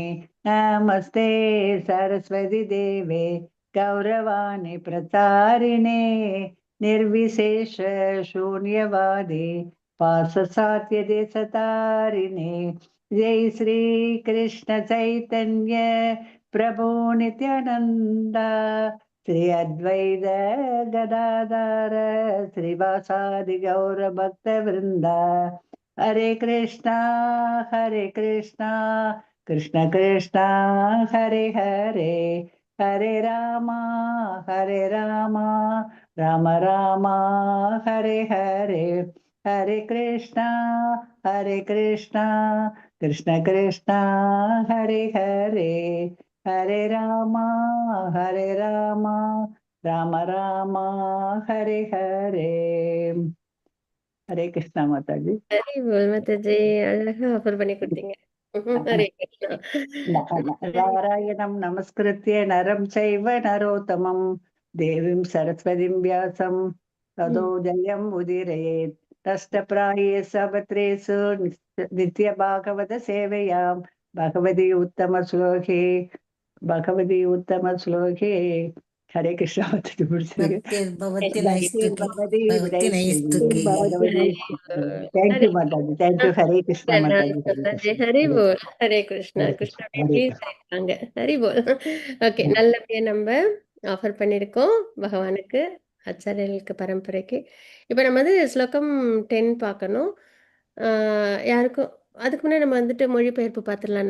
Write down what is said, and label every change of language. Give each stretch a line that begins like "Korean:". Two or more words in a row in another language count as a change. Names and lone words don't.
Sanskrit: नमस्ते सरस्वती देवे गौरवाणी प्रचारिणे निर्विशेष शून्यवादी पार्श्वसात्य देशतारिणे। जय श्री कृष्ण चैतन्य प्रभु नित्यानंद श्री अद्वैत गदाधर श्रीवासादि गौर भक्त वृंदा। हरे कृष्णा कृष्ण कृष्ण हरे हरे हरे राम राम राम हरे हरे। हरे कृष्णा कृष्ण कृष्ण हरे हरे हरे राम राम राम हरे हरे।
Hindi: हरे कृष्णा माता जी।
Tamil: ஹரி போல் மாதாஜி, அழகா ஆஃபர் பண்ணி கொடுத்தீங்க. ஹரே கிருஷ்ணா.
Sanskrit: नारायणं नमस्कृत्य नरं चैव नरोत्तमं देवीं सरस्वतीं व्यासं ततो जयं उदीरयेत्। तष्टप्राये सबत्रेषु नित्यभागवत सेवयां भगवती उत्तम श्लोके।
Hindi: हरे कृष्णा माताजी।
English: thank you
Hindi: माताजी,
English: thank you.
Hindi: हरे कृष्णा माताजी।
Tamil: மாதாஜி, ஹரி போல். ஹரே கிருஷ்ணா. கிருஷ்ணா ப்ளீஸ் இருக்காங்க. ஹரி போல். ஓகே, நல்லபடியா நம்ம ஆஃபர் பண்ணியிருக்கோம் பகவானுக்கு, ஆச்சாரியர்களுக்கு, பரம்பரைக்கு. இப்போ நம்ம வந்து ஸ்லோகம் 10 பார்க்கணும். யாருக்கும் அதுக்கு முன்னாடி நம்ம வந்துட்டு மொழிபெயர்ப்பு பார்த்துடலாம்.